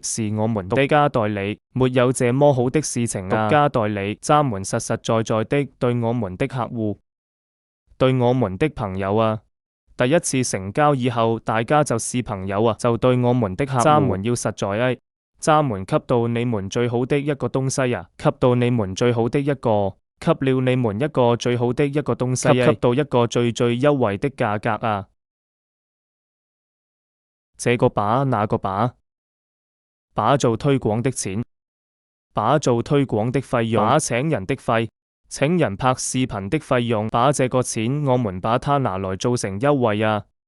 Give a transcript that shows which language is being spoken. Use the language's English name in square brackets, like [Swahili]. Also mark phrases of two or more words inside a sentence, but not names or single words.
[Chinese] 是我們獨家代理，沒有這麼好的事情啊。獨家代理，咱們實實在在的對我們的客戶，對我們的朋友啊，第一次成交以後，大家就是朋友啊，就對我們的客戶，咱們要實在咱們給到你們最好的一個東西啊，給到你們最好的一個。給了你們一個最好的一個東西，給到一個最優惠的價格啊！這個把那個把做推廣的錢，把做推廣的費用，把請人的費，請人拍視頻的費用，把這個錢我們把它拿來做成優惠啊！